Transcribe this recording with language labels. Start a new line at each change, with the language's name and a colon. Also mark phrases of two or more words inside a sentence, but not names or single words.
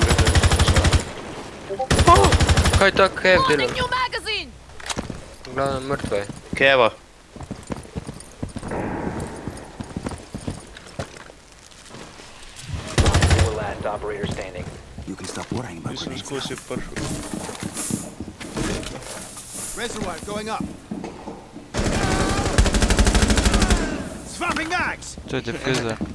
Slovenian: Kaj je to Kev delal? Glavno mrtvo je. Keva. Nisem skozi pršel.
English: Reservoir going up. Swapping mags.
Slovenian: To je diffuser.